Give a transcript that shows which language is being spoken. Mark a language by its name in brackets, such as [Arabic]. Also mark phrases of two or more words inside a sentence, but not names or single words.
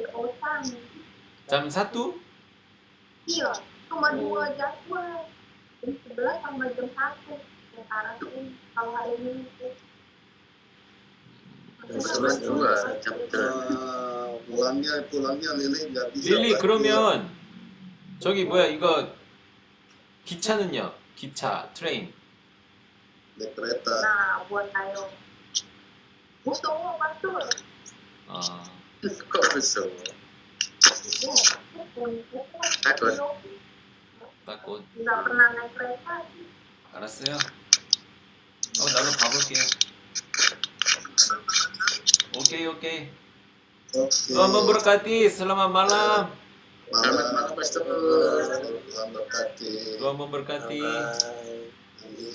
[Indonesian] Dari Osan. Jam 1? Iya, cuma 2 jadwal. Jam 11 sama jam 1. Sekarang ini kalau hari ini itu. pulangnya Lili nggak bisa. [Korean] 릴리 그러면 저기 뭐야 이거 기차는요? 기차, 트레인. [Indonesian] Naik kereta. Nah, buat ayo. Butuh betul. Kok besok? Takut. takut. Nggak pernah naik kereta sih. [Korean] 알았어요. 나도 가볼게요. 오케이. [Indonesian] Oke. Tuhan memberkati. Selamat malam. Selamat malam, Pastor. Selamat berkati. Tuhan memberkati. Bye.